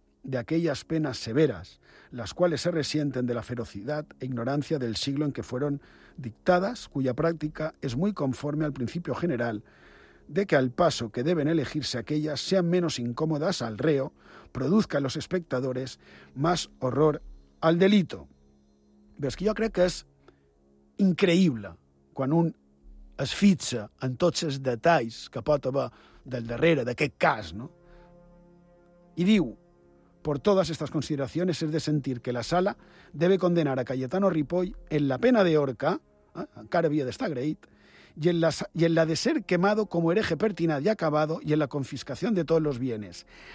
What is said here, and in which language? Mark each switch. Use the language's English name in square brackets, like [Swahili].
[Spanish] de aquellas penas severas, las cuales se resienten de la ferocidad e ignorancia del siglo en que fueron dictadas, cuya práctica es muy conforme al principio general de que al paso que deben elegirse aquellas sean menos incómodas al reo, produzca en los espectadores más horror al delito. Pero es que yo creo que es increíble cuando [Catalan] un es fitxa en tots els detalls que pot haver del darrere d'aquest cas, no? I diu, [Spanish] por todas estas consideraciones es de sentir que la sala debe condenar a Cayetano Ripoll en la pena de horca, [Catalan] encara havia d'estar agraït, [Spanish] y en la de ser quemado como hereje pertinaz y acabado, y en la confiscación de todos los bienes.